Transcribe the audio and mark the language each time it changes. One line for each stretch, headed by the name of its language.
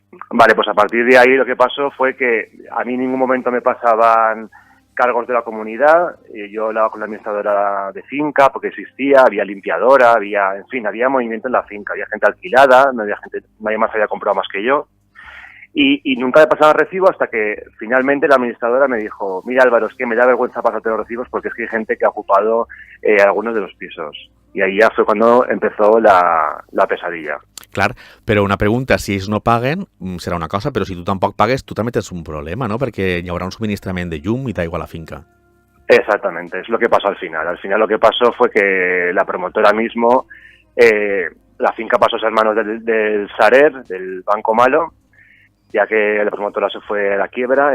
Spanish: Vale, pues a partir de ahí lo que pasó fue que a mí en ningún momento me pasaban cargos de la comunidad, yo hablaba con la administradora de finca porque existía, había limpiadora, había movimiento en la finca, había gente alquilada, nadie más había comprado más que yo, y nunca me pasaba recibo hasta que finalmente la administradora me dijo: mira, Álvaro, es que me da vergüenza pasarte los recibos porque es que hay gente que ha ocupado algunos de los pisos. Y ahí ya fue cuando empezó la pesadilla.
Catalan: Clar, però una pregunta, si ells no paguen serà una cosa, però si tu tampoc pagues tu també tens un problema, ¿no? Perquè hi haurà un subministrament de llum i d'aigua a la finca.
Spanish: Exactamente, es lo que pasó al final. Al final lo que pasó fue que la promotora mismo, la finca pasó a ser manos del Sarer, del Banco Malo, ya que la promotora se fue a la quiebra.